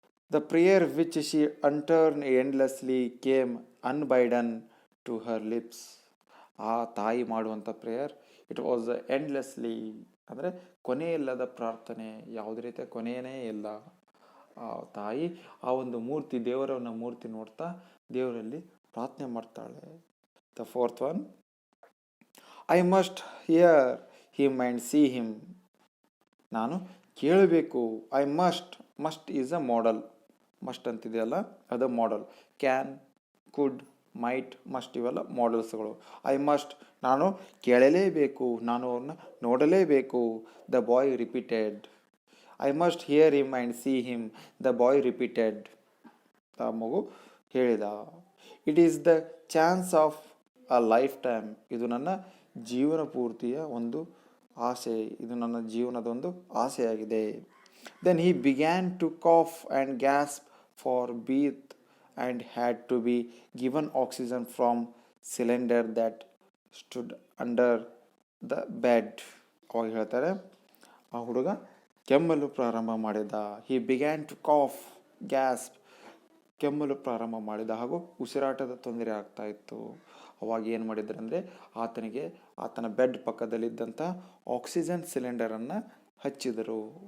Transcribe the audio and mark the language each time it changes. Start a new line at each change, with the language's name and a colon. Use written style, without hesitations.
English: The prayer which she uttered endlessly came unbidden to her lips.
Kannada: ಆ ತಾಯಿ ಮಾಡುವಂಥ
English: prayer it was endlessly,
Kannada: ಅಂದರೆ ಕೊನೆಯಿಲ್ಲದ ಪ್ರಾರ್ಥನೆ, ಯಾವುದೇ ರೀತಿಯ ಕೊನೆಯೇ ಇಲ್ಲ. ಆ ತಾಯಿ ಆ ಒಂದು ಮೂರ್ತಿ, ದೇವರನ್ನ ಮೂರ್ತಿ ನೋಡ್ತಾ ದೇವರಲ್ಲಿ ಪ್ರಾರ್ಥನೆ ಮಾಡ್ತಾಳೆ.
English: The fourth one, I must hear him and see him.
Kannada: ನಾನು ಕೇಳಬೇಕು.
English: I must is a modal.
Kannada: Must ಅಂತಿದೆಯಲ್ಲ ಅದು ಮಾಡಲ್.
English: can, could, might, must
Kannada: ಇವೆಲ್ಲ ಮಾಡಲ್ಸ್ಗಳು.
English: I must,
Kannada: ನಾನು ಕೇಳಲೇಬೇಕು, ನಾನು ಅವನ್ನ ನೋಡಲೇಬೇಕು.
English: The boy repeated. I must hear him and see him. The boy repeated.
Kannada: ಆ ಮಗು ಹೇಳಿದ.
English: It is the chance of a lifetime.
Kannada: ಇದು ನನ್ನ ಜೀವನ ಪೂರ್ತಿಯ ಒಂದು ಆಸೆ, ಇದು ನನ್ನ ಜೀವನದ ಒಂದು ಆಸೆಯಾಗಿದೆ.
English: Then he began to cough and gasp for breath and had to be given oxygen from cylinder that stood under the bed.
Kannada: ಅವಾಗ ಹೇಳ್ತಾರೆ ಆ ಹುಡುಗ ಕೆಮ್ಮಲು ಪ್ರಾರಂಭ ಮಾಡಿದ.
English: he began to cough, gasp,
Kannada: ಕೆಮ್ಮಲು ಪ್ರಾರಂಭ ಮಾಡಿದ ಹಾಗೂ ಉಸಿರಾಟದ ತೊಂದರೆ ಆಗ್ತಾ ಇತ್ತು. ಅವಾಗ ಏನು ಮಾಡಿದ್ರು ಅಂದರೆ ಆತನಿಗೆ ಆತನ ಬೆಡ್ ಪಕ್ಕದಲ್ಲಿದ್ದಂಥ ಆಕ್ಸಿಜನ್ ಸಿಲಿಂಡರನ್ನು ಹಚ್ಚಿದರು.